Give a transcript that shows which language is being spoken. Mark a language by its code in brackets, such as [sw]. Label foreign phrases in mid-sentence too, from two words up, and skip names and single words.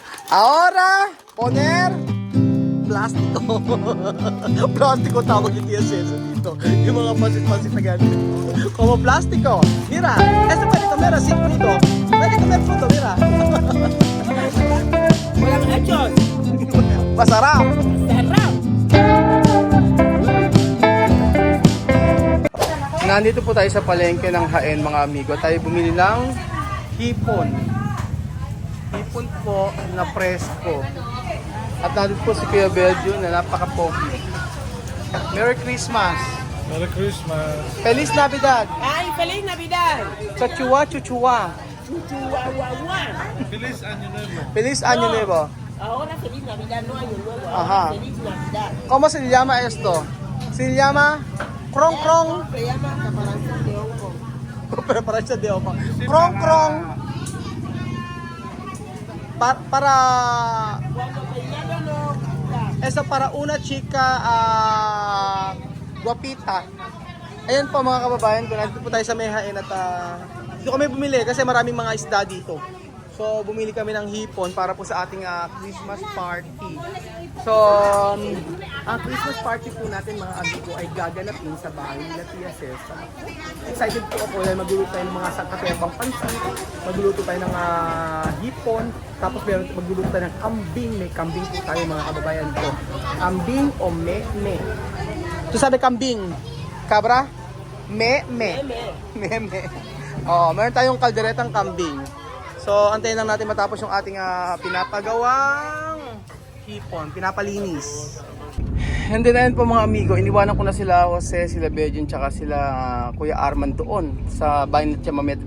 [es] Ahora, poner plástico. [tl] Plástico tawag yung TSS dito. Yung mga pansit-pansit na ganito. [es] Como plástico. Mira, este pwede comer así crudo. Pwede comer crudo, mira. [tl] Walang hechos. Masarap. Sarap. Nandito po tayo sa palengke ng Jaén, mga amigo. Tayo bumili ng hipon. Hipon po na presko. At nandito po si Kuya Belgio na napaka-pogi. [en] Merry Christmas! Merry Christmas. [es] Feliz Navidad! Ay, Feliz Navidad. Chachua, chuchua. Chuchuwawawa. Feliz Año Nuevo. Feliz Año Nuevo. Ahora Feliz Navidad, no Año Nuevo. Ajá. Ahora Feliz Navidad. ¿Cómo se llama esto? Se llama krong krong. Se llama caparazón de Hong Kong. Preparación de opa. Krong krong. Para Cuando te llaman, no. eso para una chica guapita. [tl] Ayan po mga kababayan ko, nandito po tayo sa Jaén at dito kami bumili kasi maraming mga isda dito. So bumili kami ng hipon para po sa ating [en] Christmas party. [tl] So ang [en] Christmas party [tl] po natin mga amigo ay gaganapin sa bahay nila Tia Cesa. Excited po ako dahil magluluto tayo ng mga sangkatebang pansit, magluluto tayo ng hipon, tapos magluluto tayo ng kambing. May kambing po tayo mga kababayan ko. Kambing o me-me? Ito sabi kambing. Cabra? Me-me. Me-me. Oh, meron tayong kalderetang kambing. So, antayin lang natin matapos yung ating pinapagawang hipon, pinapalinis. And then ayun po mga amigo, iniwanan ko na sila Jose, sila Bejon, tsaka sila Kuya Arman doon sa bahay na Chamamé.